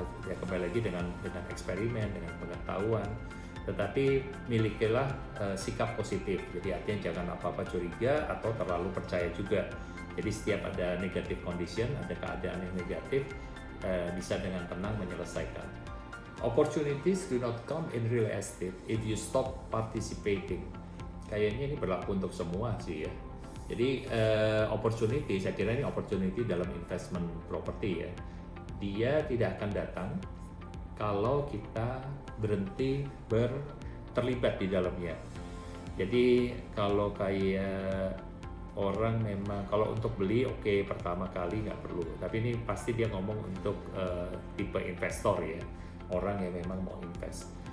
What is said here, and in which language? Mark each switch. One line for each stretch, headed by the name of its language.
Indonesian: Ya kembali lagi dengan eksperimen, dengan pengetahuan. Tetapi milikilah sikap positif. Jadi artinya jangan apa-apa curiga atau terlalu percaya juga. Jadi setiap ada negative condition, ada keadaan yang negatif, bisa dengan tenang menyelesaikan.
English: Opportunities do not come in real estate if you stop participating.
Indonesian: Kayaknya ini berlaku untuk semua sih ya. Jadi opportunity, saya kira ini opportunity dalam investment property ya. Dia tidak akan datang kalau kita berhenti terlibat di dalamnya. Jadi kalau kayak orang memang kalau untuk beli oke, pertama kali nggak perlu, tapi ini pasti dia ngomong untuk tipe investor ya, orang yang memang mau invest.